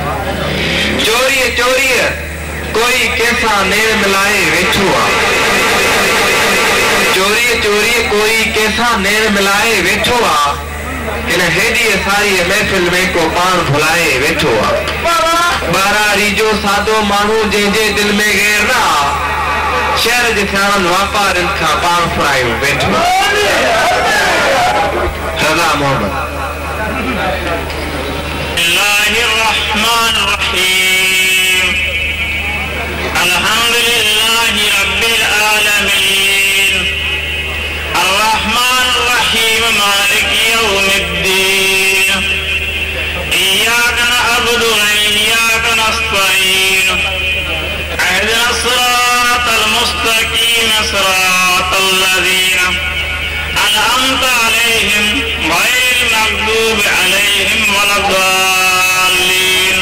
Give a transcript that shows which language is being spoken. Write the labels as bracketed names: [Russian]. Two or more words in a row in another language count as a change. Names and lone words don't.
[Sindhi] चोरीअ चोरीअ कोई कंहिंसां नेड़ मिलाए वेठो आ, चोरीअ चोरीअ कोई कंहिंसां नेड़ मिलाए वेठो आ, इन हेॾी सारी महफ़िल में को पाण भुलाए वेठो आ। बारारी जो सादो माण्हू जंहिंजे दिल में गैर न आ, शहर जे सियाणनि वापारियुनि खां पाण फुरायो वेठो आ। रज़ा मोहम्मद। [Arabic] الحمد لله رب العالمين، الرحمن الرحيم, مالك يوم الدين، إياك نعبد وإياك نستعين، اهدنا الصراط المستقيم، صراط الذين أنعمت عليهم غير المغضوب عليهم ولا الضالين.